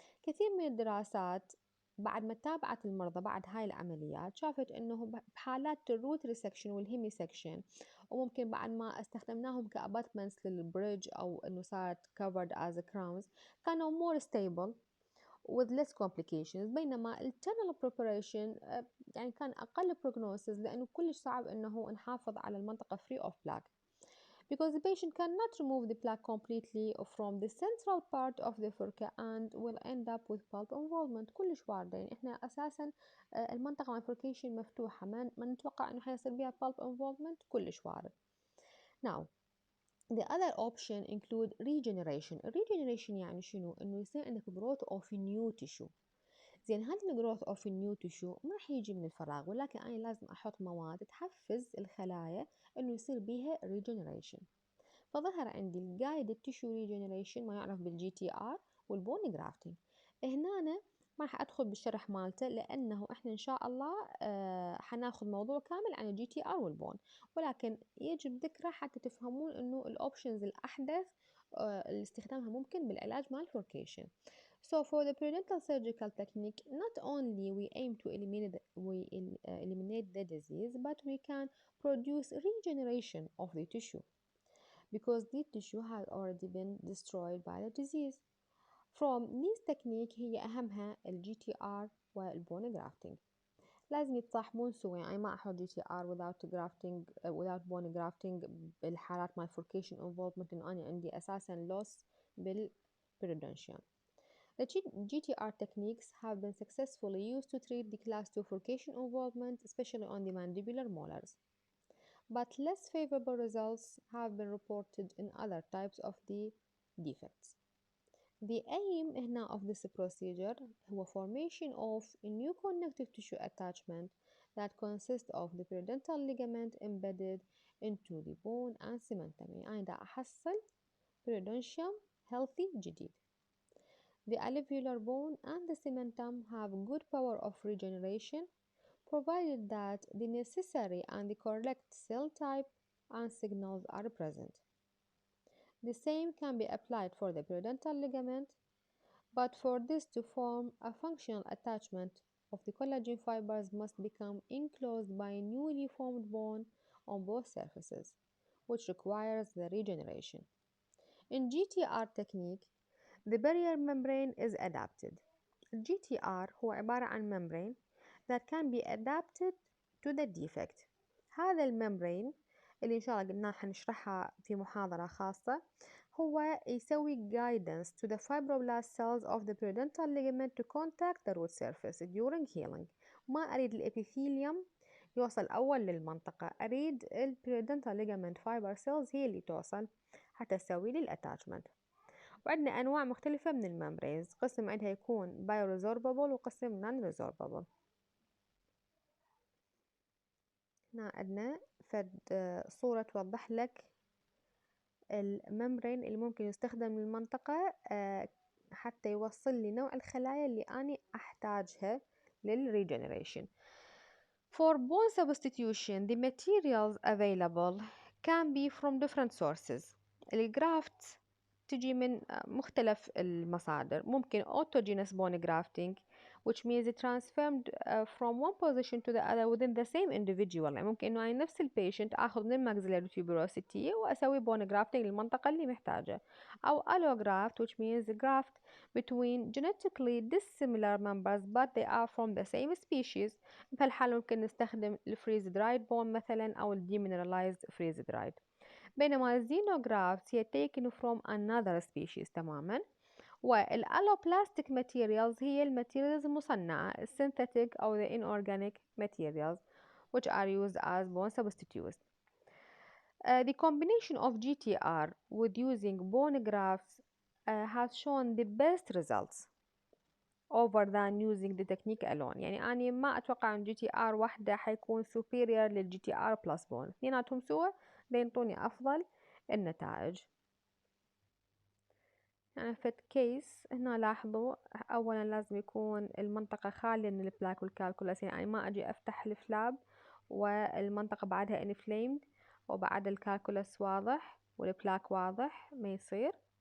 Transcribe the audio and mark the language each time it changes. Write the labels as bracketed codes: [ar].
[ar] كثير من الدراسات بعد ما تابعت المرضى بعد هاي العمليات شافت انه بحالات الروت ريسكشن والهيميسكشن، وممكن بعد ما استخدمناهم كاباتمنتس للبريدج او انه صارت [en] covered as crowns [ar] كانوا [en] more stable with less complications، [ar] بينما التنل preparation يعني كان أقل prognosis لأنه كلش صعب إنه نحافظ على المنطقة [en] free of plaque because the patient cannot remove the plaque completely from the central part of the furca and will end up with pulp involvement. [ar] كلش واردة، يعني إحنا أساسا المنطقة مع furcation مفتوحة، ما نتوقع إنه حيصير بيها pulp involvement، كلش وارد. [en] Now the other option include regeneration. regeneration [ar] يعني شنو؟ إنه يصير عندك [en] growth of new tissue. [ar] زين هذا الجروث اوف النيو تشو ما راح يجي من الفراغ، ولكن انا لازم احط مواد تحفز الخلايا انه يصير بيها ريجنريشن. فظهر عندي الجايدد تيشو ريجنريشن، ما يعرف بالجي تي ار، والبون جرافتنج. هنا أنا ما راح ادخل بالشرح مالته، لانه احنا ان شاء الله حناخذ موضوع كامل عن الجي تي ار والبون، ولكن يجب ذكره حتى تفهمون انه الاوبشنز الاحدث اللي استخدامها ممكن بالعلاج مال الفوركيشن. [en] So for the periodontal surgical technique, not only we aim to eliminate the disease, but we can produce regeneration of the tissue because the tissue has already been destroyed by the disease. From these technique [ar] هي أهمها ال [en] GTR والبون grafting. [ar] لازم يتصاحبون سوا، يعني ما أحط GTR [en] without grafting without bone grafting [ar] بالحالات مال furcation involvement، إنه أنا عندي أساسا loss بالperiodontium. [en] The GTR techniques have been successfully used to treat the class 2 furcation involvement, especially on the mandibular molars. But less favorable results have been reported in other types of the defects. The aim [ar] هنا [en] of this procedure [ar] هو [en] formation of a new connective tissue attachment that consists of the periodontal ligament embedded into the bone and cementum. [ar] يعني أنا دا أحصل periodontium healthy جديد. [en] The alveolar bone and the cementum have good power of regeneration provided that the necessary and the correct cell type and signals are present. The same can be applied for the periodontal ligament, but for this to form a functional attachment of the collagen fibers must become enclosed by a newly formed bone on both surfaces, which requires the regeneration. In GTR technique, the barrier membrane is adapted. GTR [ar] هو عبارة عن [en] membrane that can be adapted to the defect. [ar] هذا الممبرين اللي إن شاء الله قلنا حنشرحها في محاضرة خاصة، هو يسوي [en] guidance to the fibroblast cells of the periodontal ligament to contact the root surface during healing. [ar] ما أريد الإبيثيليوم يوصل أول للمنطقة، أريد periodontal ligament fiber cells هي اللي توصل حتى تسوي لي الاتاتشمنت. وعندنا أنواع مختلفة من الممبرينز، قسم عندها يكون bioresorbable وقسم non-resorbable. هنا عندنا فد صورة توضح لك الممبرين اللي ممكن يستخدم للمنطقة حتى يوصل لي نوع الخلايا اللي أنا أحتاجها للريجنريشن. [en] For bone substitution, the materials available can be from different sources. [ar] الجرافت تجي من مختلف المصادر. ممكن [en] autogenous bone grafting which means it transformed from one position to the other within the same individual. [ar] يعني ممكن إنه أنا نفس البيشنت آخذ من الماكسيلاري tuberosity وأسوي bone grafting للمنطقة اللي محتاجة. أو [en] allograft which means graft between genetically dissimilar members but they are from the same species. [ar] بهالحالة ممكن نستخدم الفريز درايد بون مثلا أو الديمينراليزد فريز درايد. بينما الزينوغرافت هي [en] taken from another species [ar] تماما. [en] والالوبلاستيك materials هي [ar] الماتيريالز المصنعة السينثيتيك أو [en] the inorganic materials which are used as bone substitutes. The combination of GTR with using bone grafts has shown the best results over than using the technique alone. [ar] يعني أنا ما أتوقع أن GTR واحدة حيكون superior للGTR plus bone، اثنيناتهم سوا بينطوني أفضل النتائج. يعني في كيس هنا لاحظوا أولا لازم يكون المنطقة خالية من البلاك والكالكولاس، يعني ما أجي أفتح الفلاب والمنطقة بعدها inflamed وبعد الكالكولاس واضح والبلاك واضح، ما يصير.